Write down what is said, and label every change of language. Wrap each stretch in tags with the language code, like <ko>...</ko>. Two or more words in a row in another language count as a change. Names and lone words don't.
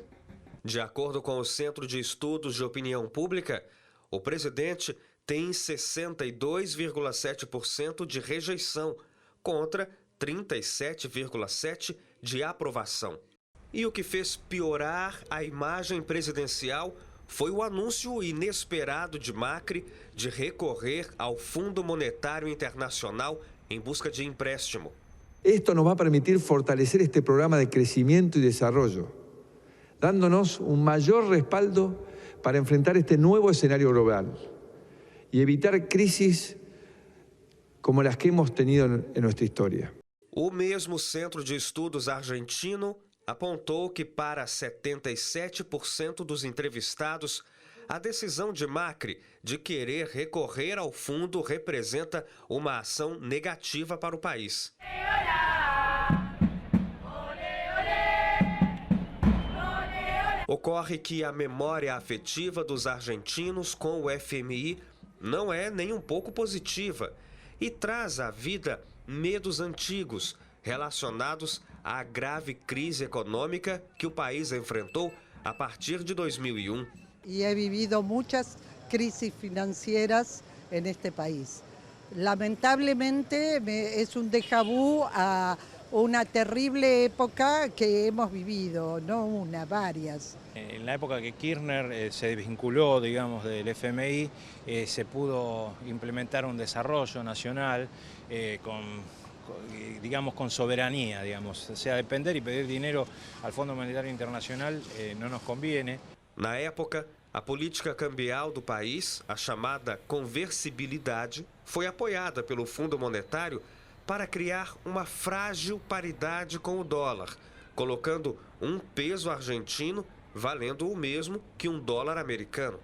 <pt>De acordo com o Centro de Estudos de Opinião Pública, o presidente tem 62,7% de rejeição contra 37,7% de aprovação. E o que fez piorar a imagem presidencial foi o anúncio inesperado de Macri de recorrer ao Fundo Monetário Internacional em busca de empréstimo.</pt> <es>Esto nos va a permitir fortalecer este programa de crecimiento y desarrollo, dándonos un mayor respaldo para enfrentar este nuevo escenario global y evitar crisis como las que hemos tenido en nuestra historia.</es> <pt>O mesmo Centro de Estudos argentino apontou que para 77% dos entrevistados, a decisão de Macri de querer recorrer ao fundo representa uma ação negativa para o país. Ocorre que a memória afetiva dos argentinos com o FMI não é nem um pouco positiva e traz à vida medos antigos relacionados à grave crise econômica que o país enfrentou a partir de 2001.</pt> <es>Y he vivido muchas crisis financieras en este país. Lamentablemente es un déjà vu a una terrible época que hemos vivido, no una, varias. En la época que Kirchner se desvinculó, digamos, del FMI, se pudo implementar un desarrollo nacional con soberanía, digamos. O sea, depender y pedir dinero al Fundo Monetario Internacional no nos conviene.</es> <pt>Na época, a política cambial do país, a chamada conversibilidade, foi apoiada pelo Fundo Monetário para criar uma frágil paridade com o dólar, colocando um peso argentino valendo o mesmo que um dólar americano.</pt>